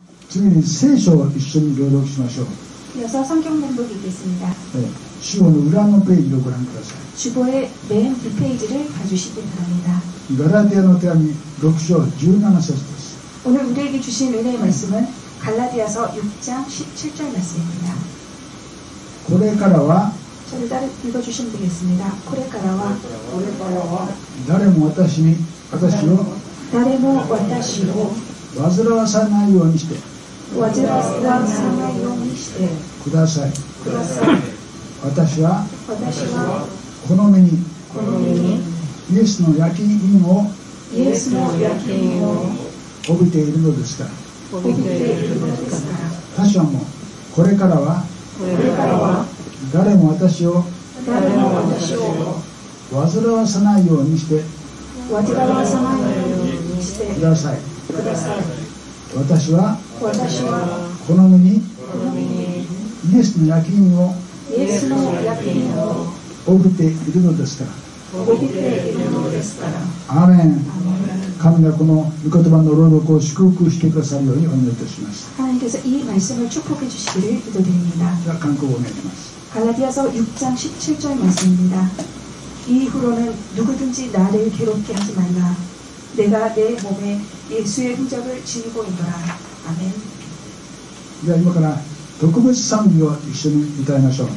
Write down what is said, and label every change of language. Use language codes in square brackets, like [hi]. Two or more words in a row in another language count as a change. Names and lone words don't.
[ja] 次に聖書を一緒に朗読しましょう。 [ko] 이어서 성경 봉독 읽겠습니다. [ja] 主語の裏のページをご覧ください。 [ko] 주보의 맨 뒷페이지를 봐주시기 바랍니다. [ja] ガラティアの手紙6章17節です。 [ko] 오늘 우리에게 주신 은혜의 말씀은 갈라디아서 6장 17절 말씀입니다. [ja] これからは [ko] 저를 따라 읽어주시면 되겠습니다. [ja] これからは誰も私をなれも わたしろ煩わさないようにしてわずらすら さないようにしてください。ください私はわたしはこの身にこのみにイエスの焼き印を 예수의 やけいお帯びているのですから。おびて いるのですから他者もこれからはこれからは誰も私をなれも わたしを煩わさないようにしてわずらわ さないようにしてください。ください私はわたしはこの身にこのみにイエスの焼き印を 예수의 やけいお帯びているのですから。おびて いるのですからアーメン。神がこの御言葉の朗読を祝福してくださるようにお願いいたします。 [ko] 하나님께서 이 말씀을 축복해 주시기를 기도드립니다. [ja] では韓国語をお願いします。 [ko] 갈라디아서 6장 17절 말씀입니다. 이후로는 누구든지 나를 괴롭게 하지 말라. 내가 내 몸에 예수의 흔적을 지니고 있노라. 아멘. [ja] では今から特別賛美を一緒に歌いましょう。